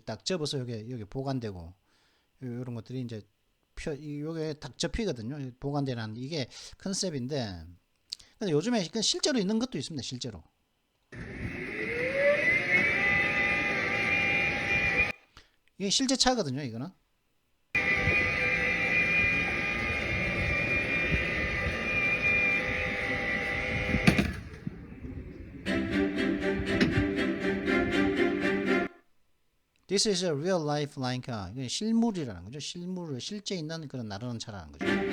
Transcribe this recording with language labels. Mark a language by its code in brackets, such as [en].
[ko] 딱 접어서 여기 보관되고 이런 것들이 이제 요게 딱 접히거든요. 보관되는 이게 컨셉인데 근데 요즘에 실제로 있는 것도 있습니다. 실제로 이게 실제 차거든요. 이거는 [en] This is a real life flying car. [ko] 이건 실물이라는 거죠. 실제 있는 그런 나르는 차라는 거죠.